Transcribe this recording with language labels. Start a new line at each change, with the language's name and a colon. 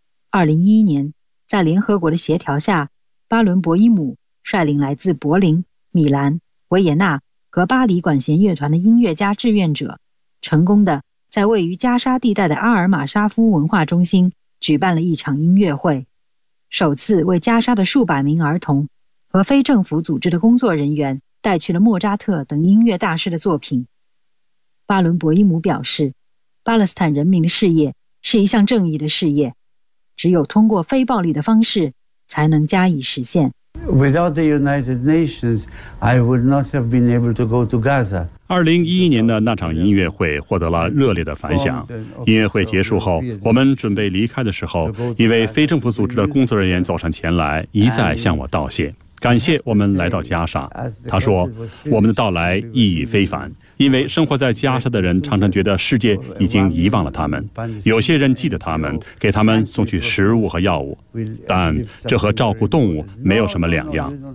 Chinese: 2011年，在联合国的协调下，巴伦博伊姆率领来自柏林、米兰、维也纳和巴黎管弦乐团的音乐家志愿者，成功的在位于加沙地带的阿尔马沙夫文化中心举办了一场音乐会，首次为加沙的数百名儿童和非政府组织的工作人员带去了莫扎特等音乐大师的作品。巴伦博伊姆表示，巴勒斯坦人民的事业是一项正义的事业，只有通过非暴力的方式才能加以实现。
English: Without the United Nations, I would not have been able to go to Gaza.
Chinese: 2011年的那场音乐会获得了热烈的反响。音乐会结束后，我们准备离开的时候，一位非政府组织的工作人员走上前来，一再向我道谢。感谢我们来到加沙。他说，我们的到来意义非凡，因为生活在加沙的人常常觉得世界已经遗忘了他们，有些人记得他们，给他们送去食物和药物，但这和照顾动物没有什么两样。